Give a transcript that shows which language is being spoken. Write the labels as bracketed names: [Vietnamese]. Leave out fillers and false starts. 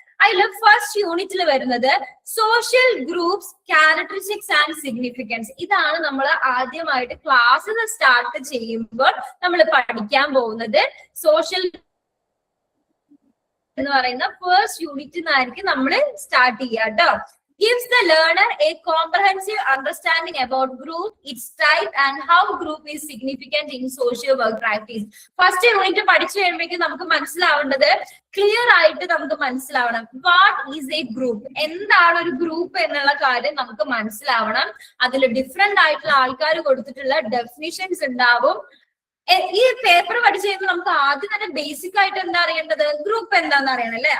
[Malayalam] അതിൽ ഫസ്റ്റ് യൂണിറ്റിൽ വരുന്നത് [English] Social groups characteristics and significance. [Malayalam] ഇതാണ് നമ്മൾ ആദ്യമായിട്ട് ക്ലാസ് സ്റ്റാർട്ട് ചെയ്യുമ്പോൾ നമ്മൾ പഠിക്കാൻ പോകുന്നത്. സോഷ്യൽ എന്ന് പറയുന്ന ഫസ്റ്റ് യൂണിറ്റിൽ നിന്നായിരിക്കും നമ്മൾ സ്റ്റാർട്ട് ചെയ്യുക കേട്ടോ. [English] Gives the learner a comprehensive understanding about group, its type and how group is significant in social work practice. [Malayalam] First unit പഠിച്ചു കഴിയുമ്പോഴേക്കും നമുക്ക് മനസ്സിലാവേണ്ടത്, ക്ലിയർ ആയിട്ട് നമുക്ക് മനസ്സിലാവണം [English] what is a group, [Malayalam] എന്താണ് ഒരു ഗ്രൂപ്പ് എന്നുള്ള കാര്യം നമുക്ക് മനസ്സിലാവണം. അതിൽ ഡിഫറെന്റ് ആയിട്ടുള്ള ആൾക്കാർ കൊടുത്തിട്ടുള്ള ഡെഫിനിഷൻസ് ഉണ്ടാവും. ഈ പേപ്പർ പഠിച്ചു കഴിയുമ്പോൾ നമുക്ക് ആദ്യം തന്നെ ബേസിക് ആയിട്ട് എന്താ അറിയേണ്ടത്, ഗ്രൂപ്പ് എന്താന്ന് അറിയണം അല്ലെ.